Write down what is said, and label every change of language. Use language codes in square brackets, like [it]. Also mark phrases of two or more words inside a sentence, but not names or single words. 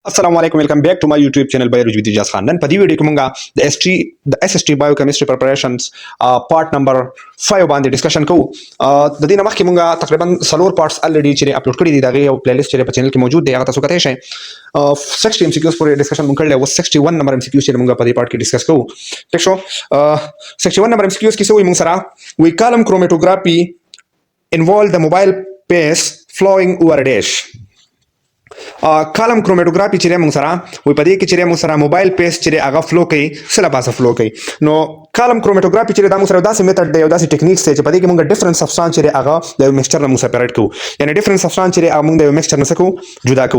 [en] Assalamu alaikum, welcome back to my YouTube channel Biology with Ijaz Khan. [ps] په دې ویډیو کې مونږه د [en] SST Biochemistry preparations part number 5 [ps] باندې ډسکشن کوو. د دې نه مخکې مونږه تقریبا 4 پارټس الریډي چې اپلوډ کړي دي، دا یو پلی لیست چې په چینل کې موجود دی، هغه تاسو کتای شئ. 60 MCQs پورې ډسکشن مونږ کړل او 61 نمبر MCQs چې مونږه په دې پارت کې ډسکس کوو. ټیک شو. 61 نمبر MCQs کې څه وایي مونږ سره؟ [en] وی column chromatography involve the mobile paste flowing over a dish. column chromatography [ps] چې موږ سره وي په دې کې چې موږ سره [en] mobile phase [ps] چې هغه فلو کوي سره پاسه فلو کوي. نو [en] column chromatography [ps] چې دا موږ سره داسې میتھډ دی او داسې ټیکنیکس دی چې په دې کې موږ [en] different substance [ps] چې هغه د یو میکسچر نه موږ سپریټ کوو، یعنی [en] different substance [ps] چې هغه موږ د یو میکسچر نه سکو جدا کوو.